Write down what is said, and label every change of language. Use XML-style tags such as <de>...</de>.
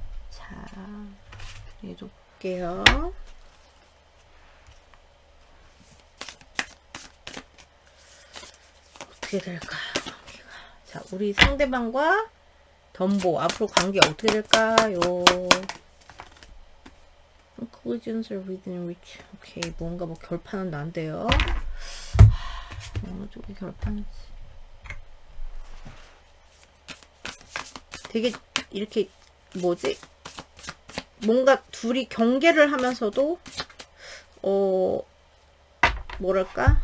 <ko>자, 얘도 볼게요. 어떻게 될까요? 관계가. 자, 우리 상대방과 덤보 앞으로 관계 어떻게 될까요?</ko> <en>Conclusions are within reach.</en> <ko>오케이, 뭔가 뭐 결판은 난대요. 어느 쪽이 결판이지? 되게 이렇게 뭐지? 뭔가 둘이 경계를 하면서도 뭐랄까?</ko>